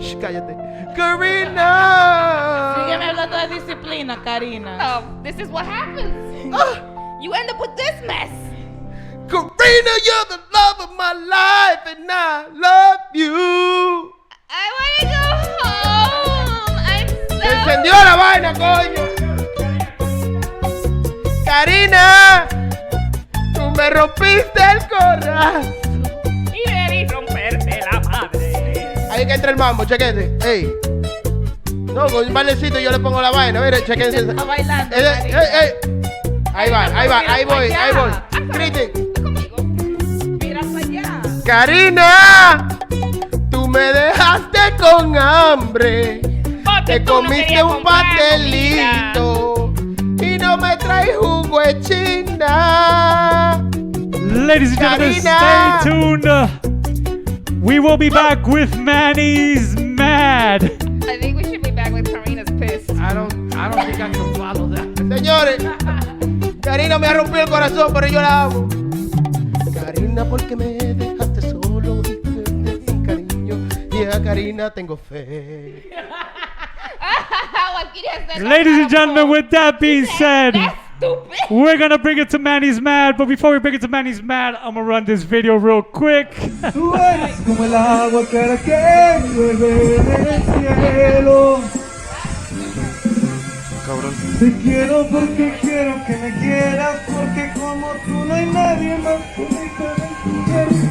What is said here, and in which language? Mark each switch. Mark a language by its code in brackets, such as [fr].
[es] Shh, cállate. Karina! Sígueme hablando de disciplina, Karina. [en] No, this is what happens. You end up with this mess. Karina, you're the love of my life and I love you. I wanna go home. I'm so. [es] Se encendió la vaina, coño. Karina, tú me rompiste el corazón. Y debí romperte la madre. Ahí que entra el mambo, chequete. Ey. No, con un bailecito yo le pongo la vaina. Mire, chequense. Está bailando, Ey, Karina. ey. Ahí va, ahí voy, ahí voy. Griten. Conmigo. Mira para allá. Karina, tú me dejaste con hambre. Te comiste un pastelito y no me traes jugo de China. [en] Ladies and gentlemen, Karina. stay tuned. We will be back with Manny's Mad. I think we should be back with Karina's pissed. I don't think I can follow that. [es] Señores, Karina me ha rompido el corazón, pero yo la amo. Karina, porque me dejaste solo y te di cariño. Y a Karina tengo fe. [en] Ladies and gentlemen, with that being said, That's stupid. we're gonna bring it to Manny's Mad. But before we bring it to Manny's Mad, I'm gonna run this video real quick. [es] Tú eres como el agua clara que llueve del cielo. Cabrón. Te quiero porque quiero que me quieras, porque como tú no hay nadie más que me pueda entender.